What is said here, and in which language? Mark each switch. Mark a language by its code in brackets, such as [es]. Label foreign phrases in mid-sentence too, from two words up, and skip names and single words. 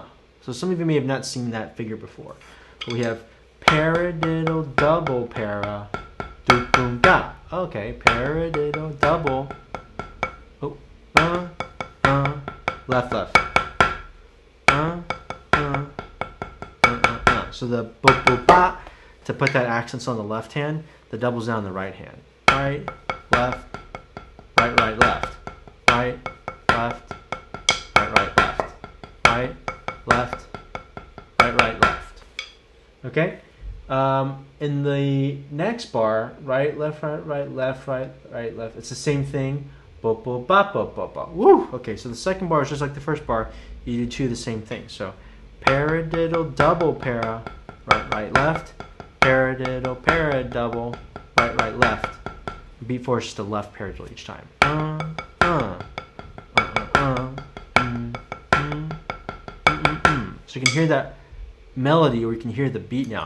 [en] So some of you may have not seen that figure before. But we have paradiddle, double para. Do boom da. Okay, paradiddle, double. Oh, left, left. So the bo bo ba, to put that accents on the left hand. The double's down the right hand. Right, left, right, right, left. Right, left, right, right, left. Right, left, right, right, left. Okay? In the next bar, right, left, right, left, right, right, left. It's the same thing. Bo, bo, ba, bo, bo, bo. Woo! Okay, so the second bar is just like the first bar. You do two of the same thing. So, paradiddle, double para, right, right, left. Paradiddle, paradiddle, right, right, left. Beat 4 is just a left paradiddle each time. So you can hear that melody, or you can hear the beat now.